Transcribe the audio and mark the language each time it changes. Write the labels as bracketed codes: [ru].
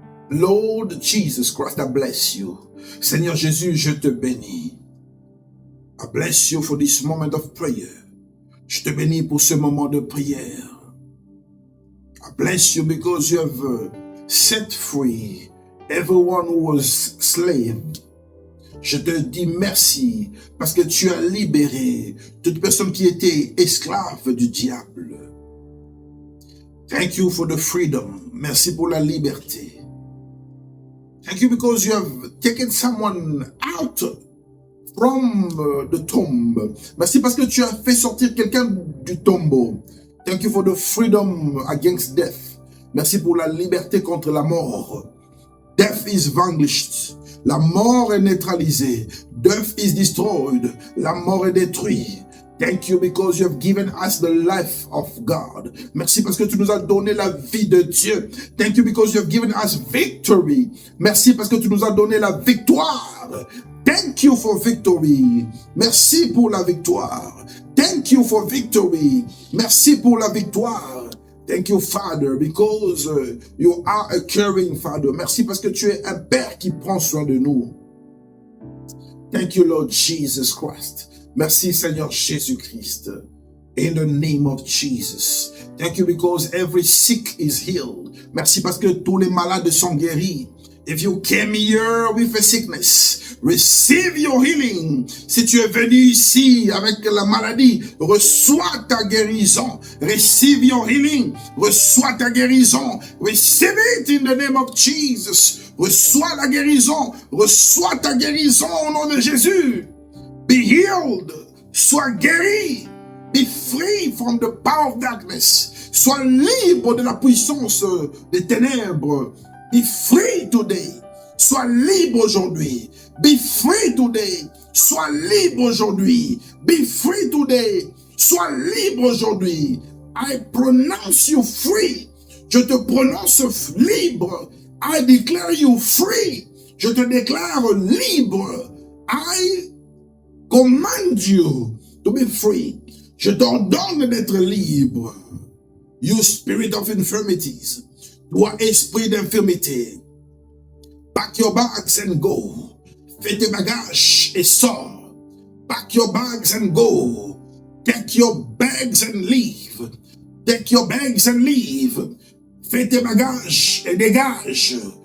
[en] Lord Jesus Christ, I bless you. [fr] Seigneur Jésus, je te bénis. [en] I bless you for this moment of prayer. [fr] Je te bénis pour ce moment de prière. [en] I bless you because you have set free everyone who was slave. [fr] Je te dis merci parce que tu as libéré toute personne qui était esclave du diable. [en] Thank you for the freedom. [fr] Merci pour la liberté. [en] Thank you because you have taken someone out from the tomb. [fr] Merci parce que tu as fait sortir quelqu'un du tombeau. [en] Thank you for the freedom against death. [fr] Merci pour la liberté contre la mort. [en] Death is vanquished. [fr] La mort est neutralisée. [en] Death is destroyed. [fr] La mort est détruite. [en] Thank you because you have given us the life of God. [fr] Merci parce que tu nous as donné la vie de Dieu. [en] Thank you because you have given us victory. [fr] Merci parce que tu nous as donné la victoire. [en] Thank you for victory. [fr] Merci pour la victoire. [en] Thank you for victory. [fr] Merci pour la victoire. [en] Thank you, Father, because you are a caring Father. [fr] Merci parce que tu es un Père qui prend soin de nous. [en] Thank you, Lord Jesus Christ. [fr] Merci, Seigneur Jésus-Christ. [en] In the name of Jesus. Thank you because every sick is healed. [fr] Merci parce que tous les malades sont guéris. [en] If you came here with a sickness, receive your healing. [fr] Si tu es venu ici avec la maladie, reçois ta guérison. [en] Receive your healing. [fr] Reçois ta guérison. [en] Receive it in the name of Jesus. [fr] Reçois la guérison. Reçois ta guérison au nom de Jésus. [en] Be healed. [fr] Sois guéri. [en] Be free from the power of darkness. [fr] Sois libre de la puissance des ténèbres. [en] Be free today. [fr] Sois libre aujourd'hui. [en] Be free today. [fr] Sois libre aujourd'hui. [en] Be free today. [fr] Sois libre aujourd'hui. [en] I pronounce you free. [fr] Je te prononce libre. [en] I declare you free. [fr] Je te déclare libre. [en] I command you to be free. [fr] Je t'ordonne d'être libre. [en] You spirit of infirmities. [fr] Toi, esprit d'infirmité. [en] Pack your bags and go. [fr] Fais tes bagages et sors. [en] Pack your bags and go. Take your bags and leave. Take your bags and leave. [fr] Fais tes bagages et dégage.